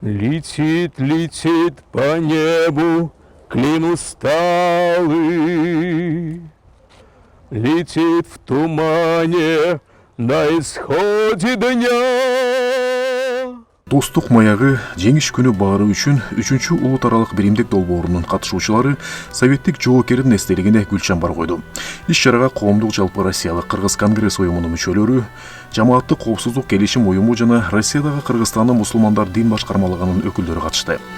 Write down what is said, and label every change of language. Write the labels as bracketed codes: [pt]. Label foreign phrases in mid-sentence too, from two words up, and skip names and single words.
[ru] Летит, летит по небу клин усталый, летит в тумане на исходе дня. [ky] Достук маягы жеңиш күнү баары үчүн 3-чү улут аралык биримдик долбоорунун катышуучулары советтик жоокердин эстелигине гүл чамбар койду. Иш чарага коомдук жалпы Россиялык Кыргыз конгресс уюмунун мүчөлөрү, жамааттык коопсуздук келишим уюму жана Россиядагы Кыргызстандын мусулмандар дин башкармалыгынын өкүлдөрү катышты.